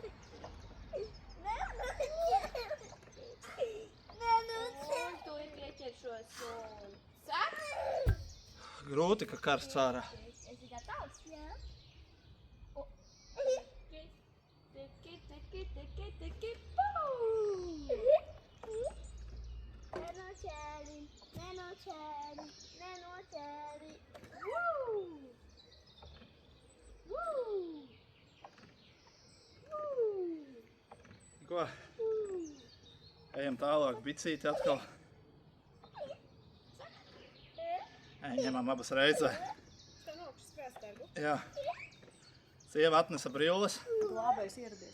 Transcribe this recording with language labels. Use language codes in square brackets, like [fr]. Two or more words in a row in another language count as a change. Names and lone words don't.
[lv] Un tu ir pieķeršos un sāk! Grūti, ka karsts ārā. Esi gatavs? Jā. Tiki-tiki-tiki-tiki, pum! Nenocēli, nenocēli, nenocēli. Woo! Woo! Woo! Ko? Ejam tālāk, bicīti atkal. Ņemam abas reizē. Tev nav šis spēstēgu. Jā. Sieva atnesa brilles. Glābējs ieradies.